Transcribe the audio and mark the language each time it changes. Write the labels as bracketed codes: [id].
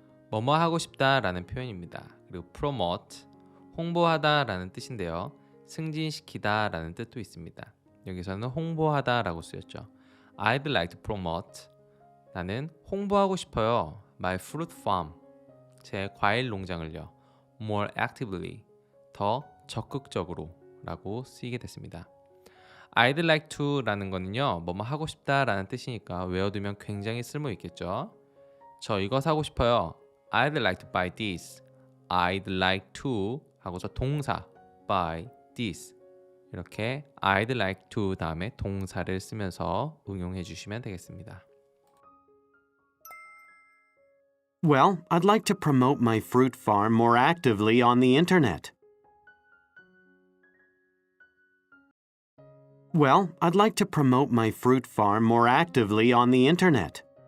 [ko] 뭐뭐 하고 싶다라는 표현입니다. 그리고 promote, 홍보하다라는 뜻인데요. 승진시키다라는 뜻도 있습니다. 여기서는 홍보하다라고 쓰였죠. [en] I'd like to promote. [ko] 나는 홍보하고 싶어요. [en] My fruit farm. [ko] 제 과일 농장을요. [en] more actively, [ko] 더 적극적으로 라고 쓰이게 됐습니다. [en] I'd like to [ko] 라는 거는요. 뭐뭐 하고 싶다 라는 뜻이니까 외워두면 굉장히 쓸모 있겠죠. 저 이거 사고 싶어요. [en] I'd like to buy this. I'd like to [ko] 하고서 동사 [en] buy this. [ko] 이렇게 I'd like to 다음에 동사를 쓰면서 응용해 주시면 되겠습니다. [en] Well, I'd like to promote my fruit farm more actively on the internet. Well, I'd like to promote my fruit farm more actively on the internet.